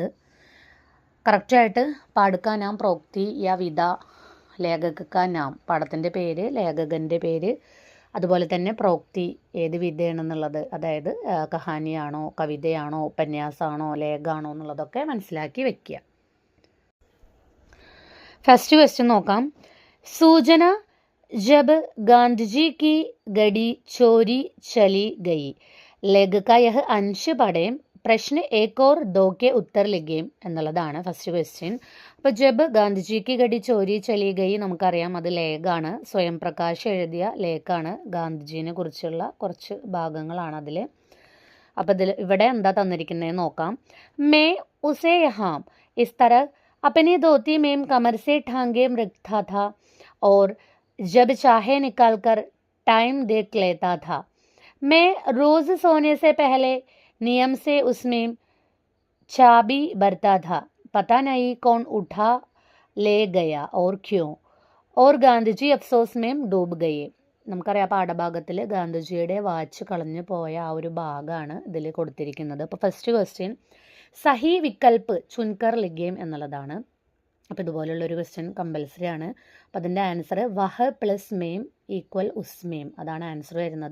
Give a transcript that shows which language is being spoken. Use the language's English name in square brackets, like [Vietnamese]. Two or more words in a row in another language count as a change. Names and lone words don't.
[Malayalam] കറക്റ്റായിട്ട് [Hindi] पाठ का नाम, प्रोक्ति या विधा, लेखक का नाम, [Malayalam] പാഠത്തിൻ്റെ പേര്, ലേഖകൻ്റെ പേര്, അതുപോലെ തന്നെ പ്രോക്തി ഏത് വിധയാണെന്നുള്ളത്, അതായത് കഹാനിയാണോ, കവിതയാണോ, ഉപന്യാസമാണോ, ലേഖാണോ എന്നുള്ളതൊക്കെ മനസ്സിലാക്കി വെക്കുക. [English] first question [Hindi] നോക്കാം. सूचना जब गांधी जी की गड़ी चोरी चली गई, लेखक का यह अंश पढ़ें, प्रश्न एक और दो के उत्तर लिखें [Malayalam] എന്നുള്ളതാണ് [English] first question. [Malayalam] അപ്പോൾ ജബ് ഗാന്ധിജിക്ക് ഗഡി ചോരി ചലി ഗയി നമുക്കറിയാം, അത് ലേഖാണ്. സ്വയം പ്രകാശ് എഴുതിയ ലേഖാണ്. ഗാന്ധിജീനെ കുറിച്ചുള്ള കുറച്ച് ഭാഗങ്ങളാണ് അതിൽ. അപ്പോൾ ഇവിടെ എന്താ തന്നിരിക്കുന്നതെന്ന് നോക്കാം. [Hindi] मैं उसे यहां इस तरह अपनी धोती में कमर से ठांगे रखता था और जब चाहे निकाल कर टाइम देख लेता था. मैं रोज़ सोने से पहले नियम से उसमें चाबी भरता था. पता नहीं कौन उठा ले गया और क्यों, और गांधी अफसोस में डूब गए. [Malayalam] നമുക്കറിയാം പാഠഭാഗത്തിൽ ഗാന്ധിജിയുടെ വാച്ച് കളഞ്ഞു പോയ ആ ഒരു ഭാഗമാണ് ഇതിൽ കൊടുത്തിരിക്കുന്നത്. അപ്പോൾ [English] first question [Hindi] सही विकल्प चुनकर लिखें [Malayalam] എന്നുള്ളതാണ്. അപ്പോൾ ഇതുപോലുള്ളൊരു ക്വസ്റ്റ്യൻ കമ്പൽസറി ആണ്. അപ്പോൾ അതിൻ്റെ ആൻസർ വഹ പ്ലസ് മെയിം ഈക്വൽ ഉസ്മേം, അതാണ് ആൻസർ വരുന്നത്.